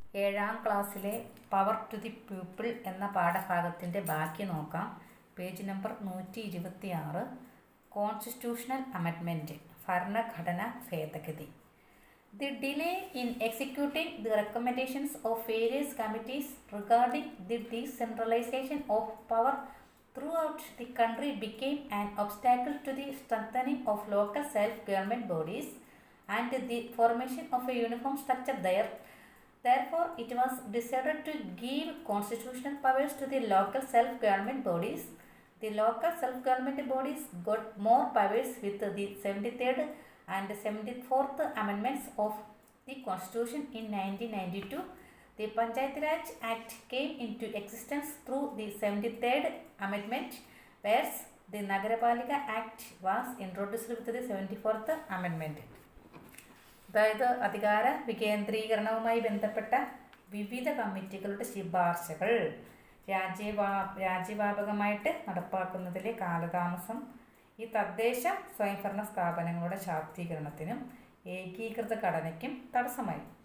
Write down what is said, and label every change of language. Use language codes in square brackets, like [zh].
[ml] ഏഴാം ക്ലാസ്സിലെ power to the people എന്ന പാഠഭാഗത്തിൻ്റെ ബാക്കി നോക്കാം. [en] Page number 126. Constitutional amendment, [ml] ഭരണഘടന ഭേദഗതി. [en] The delay in executing the recommendations of various committees regarding the decentralization of power throughout the country became an obstacle to the strengthening of local self-government bodies and the formation of a uniform structure there. Therefore, it was decided to give constitutional powers to the local self-government bodies. The local self-government bodies got more powers with the 73rd and 74th Amendments of the Constitution in 1992. The Panchayat Raj Act came into existence through the 73rd Amendment, whereas the Nagarapalika Act was introduced with the 74th Amendment. [ml] അതായത് അധികാര വികേന്ദ്രീകരണവുമായി ബന്ധപ്പെട്ട വിവിധ കമ്മിറ്റികളുടെ ശുപാർശകൾ രാജ്യവ്യാപകമായിട്ട് നടപ്പാക്കുന്നതിലെ കാലതാമസം ഈ തദ്ദേശ സ്വയംഭരണ സ്ഥാപനങ്ങളുടെ ശാക്തീകരണത്തിനും ഏകീകൃത ഘടനയ്ക്കും തടസ്സമായി.